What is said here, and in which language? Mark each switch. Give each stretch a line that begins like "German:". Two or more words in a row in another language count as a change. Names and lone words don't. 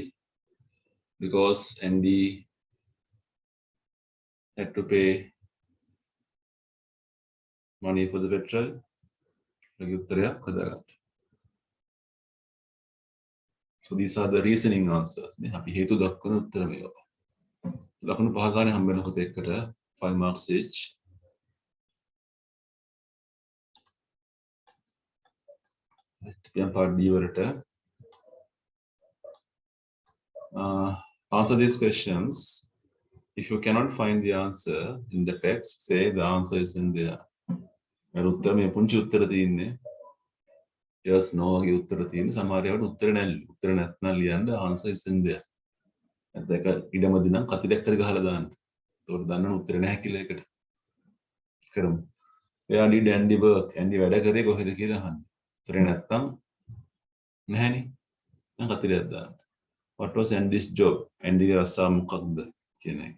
English: Because Andy had to pay money for the petrol. So these are the reasoning answers.
Sinhala: අපි හේතු දක්වන උත්තර මේවා. ලකුණු 5 ගානේ හම්බ වෙනකොට එකට
English: 5 marks each. Then part B වලට answer these questions. If you cannot find the answer in the text, say the answer is in there.
Sinhala: උත්තර මේ පුංචි උත්තර තියෙන්නේ.
English: Yes, no
Sinhala: වගේ උත්තර තියෙන සමහර ඒවාට උත්තර නැහැ. උත්තර නැත්නම් ලියන්න
English: answer is in there.
Sinhala: ඒක ඉඩමදි නම් කතිරයක් හරි ගහලා දාන්න. ඒකට දන්නවනේ උත්තර නැහැ කියලා ඒකට. කරමු.
English: Where did Andy work?
Sinhala: Andy වැඩ කරේ කොහෙද කියලා අහන්න. උත්තරේ නැත්නම් නැහැනේ. දැන් කතරයක් දාන්න.
English: What was Andy's job?
Sinhala: Andy ගේ රස්සාව මොකක්ද කියන එක.